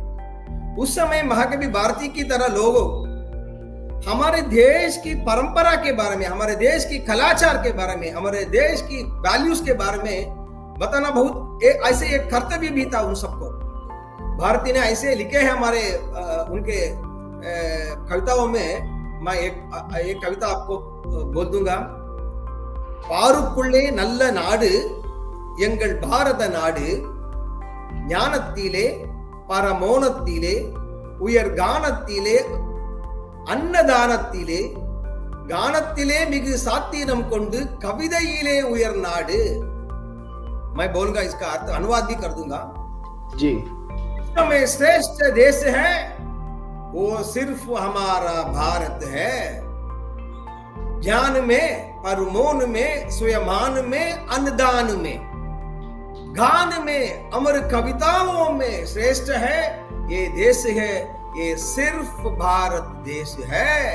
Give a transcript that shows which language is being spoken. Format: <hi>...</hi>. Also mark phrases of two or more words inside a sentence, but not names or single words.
<hi>उस समय महाकवि भारती की तरह लोगों हमारे देश की परंपरा के बारे में, हमारे देश की कलाचार के बारे में, हमारे देश की वैल्यूज के बारे में बताना बहुत ऐसे एक कर्तव्य भी था उन सबको। भारती ने ऐसे लिखे हैं हमारे उनके कविताओं में मैं एक कविता आपको बोल दूंगा.</hi> <ta>பாருக்குள்ளே நல்ல நாடு எங்கள் பாரத நாடு, ஞானத்திலே பரமோனத்திலே உயர் கானத்திலே அன்னதானத்திலே गानத்திலே மிகு சாத்திரம் கொண்டு कविதையிலே உயர் நாடு.</ta> <hi>मैं बोलूंगा, इसका अर्थ अनुवाद भी कर दूंगा जी. में श्रेष्ठ देश है वो सिर्फ हमारा भारत है. ज्ञान में, परमोन में, स्वयमान में, अन्नदान में, गान में, अमर कविताओं में श्रेष्ठ है ये देश है, ये सिर्फ भारत देश है.</hi>